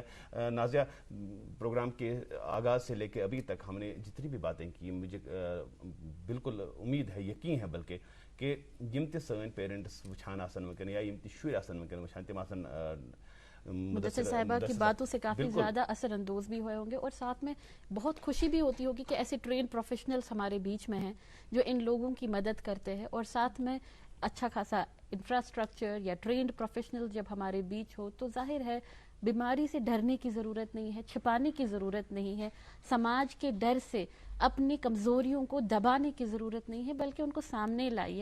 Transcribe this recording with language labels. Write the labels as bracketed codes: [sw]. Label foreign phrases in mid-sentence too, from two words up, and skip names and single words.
[ur] نازیہ, پروگرام کے آغاز سے لے کے ابھی تک ہم نے جتنی بھی باتیں کی, مجھے بالکل امید ہے, یقین ہے بلکہ, کہ [ks] یم تہ سن پیرنٹس وچھان آسن ونکن یا یم تہ شر آسن ونکن وچھان, تم آسن [ur] مدثر صاحبہ کی باتوں سے کافی زیادہ اثر اندوز بھی ہوئے ہوں گے, اور ساتھ میں بہت خوشی بھی ہوتی ہوگی کہ ایسے [en] train professionals [ur] ہمارے بیچ میں ہیں جو ان لوگوں کی مدد کرتے ہیں, اور ساتھ میں اچھا خاصا انفراسٹرکچر یا [en] trained professional [ur] جب ہمارے بیچ ہو تو ظاہر ہے بیماری سے ڈرنے کی ضرورت نہیں ہے, چھپانے کی ضرورت نہیں ہے, سماج کے ڈر سے اپنی کمزوریوں کو دبانے کی ضرورت نہیں ہے, بلکہ ان کو سامنے لائیے.